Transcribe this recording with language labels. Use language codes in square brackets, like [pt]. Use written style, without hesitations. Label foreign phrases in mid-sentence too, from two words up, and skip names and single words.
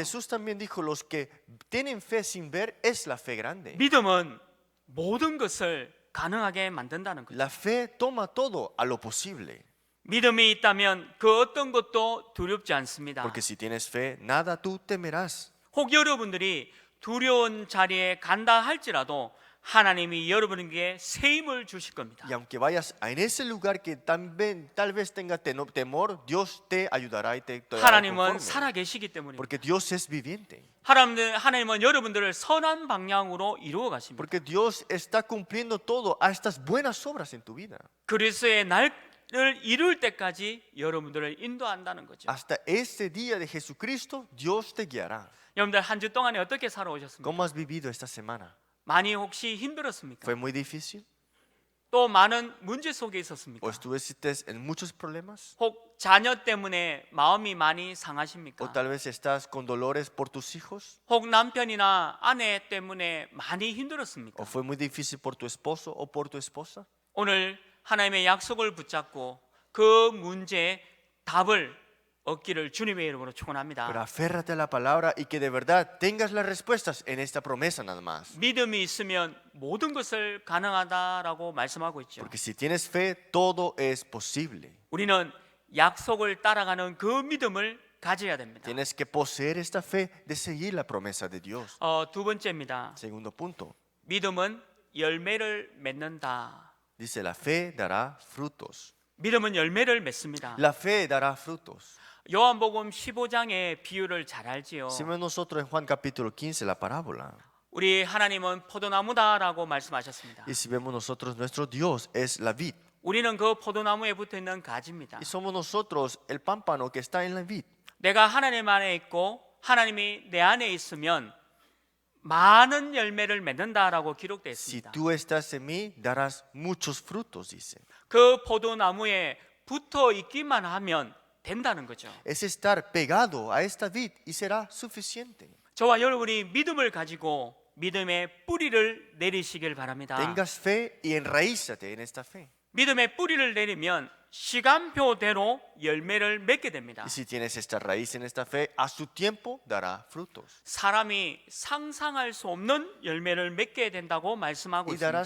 [es] Y Jesús también dijo, los que tienen fe sin ver es la fe grande. [ko] 믿음은 모든 것을 가능하게 만든다는 거죠. [es] La fe toma todo a lo posible. [ko] 믿음이 있다면 그 어떤 것도 두렵지 않습니다. [es] Porque si tienes fe, nada tú temerás. [ko] 혹 여러분들이 두려운 자리에 간다 할지라도 하나님이 여러분에게 새 힘을 주실 겁니다. [es] Y aunque vayas en ese lugar que también, tal vez tenga temor, Dios te ayudará y te dará [ko] 하나님은 [es] conforme. [ko] 살아 계시기 때문입니다. [es] Porque Dios es viviente. [ko] 하나님은 여러분들을 선한 방향으로 이루어 가십니다. [es] Porque Dios está cumpliendo todo a estas buenas obras en tu vida. [ko] 그리스도의 날을 이룰 때까지 여러분들을 인도한다는 거죠. [es] Hasta ese día de Jesucristo, Dios te guiará. [ko] 여러분들 한 주 동안에 어떻게 살아오셨습니까? [es] ¿Cómo has vivido esta semana? [ko] 많이 혹시 힘들었습니까? [es] ¿Fue muy difícil? [ko] 또 많은 문제 속에 있었습니까? [es] ¿O estuviste en muchos problemas? [ko] 혹 자녀 때문에 마음이 많이 [es] ¿O [ko] 상하십니까? [es] tal vez estás con dolores por tus hijos? [ko] 혹 남편이나 아내 때문에 많이 힘들었습니까? [es] ¿O fue muy difícil por tu esposo o por tu esposa? [ko] 오늘 하나님의 약속을 붙잡고 그 문제의 답을 얻기를 주님의 이름으로 [es] Pero [ko] 축원합니다. [es] aférrate a la palabra y que de verdad tengas las respuestas en esta promesa nada más. [ko] 믿음이 있으면 모든 것을 가능하다라고 말씀하고 있죠. [es] Porque si tienes fe, todo es posible. [ko] 우리는 약속을 따라가는 그 믿음을 가져야 됩니다. [es] Tienes que poseer esta fe de seguir la promesa de Dios. [ko] 두 번째입니다. [es] Segundo punto, [ko] 믿음은 열매를 맺는다. [es] dice la fe dará frutos. [ko] 믿음은 열매를 맺습니다. [es] La fe dará frutos. [ko] 요한복음 15장의 비유를 잘 알지요. [es] Si vemos nosotros en Juan capítulo 15 la parábola, [ko] 우리 하나님은 포도나무다라고 말씀하셨습니다. [es] y si vemos nosotros nuestro Dios es la vid, [ko] 우리는 그 포도나무에 붙어 있는 가지입니다. [es] y somos nosotros el pámpano que está en la vid. [ko] 내가 하나님 안에 있고 하나님이 내 안에 있으면 많은 열매를 맺는다라고 기록되어 [es] Si [ko] 있습니다. [es] tú estás en mí, darás muchos frutos, dice. [ko] 그 포도나무에 붙어 있기만 하면 된다는 거죠. [es] Es estar pegado a esta vid y será suficiente. [ko] 저와 여러분이 믿음을 가지고 믿음의 뿌리를 내리시길 바랍니다. [es] Tengas fe y enraízate en esta fe. [ko] 믿음의 뿌리를 내리면 시간표대로 열매를 맺게 됩니다. [es] Y si tienes esta raíz en esta fe, a su tiempo dará frutos. [ko] 사람이 상상할 수 없는 열매를 맺게 된다고 말씀하고 [es] Y darás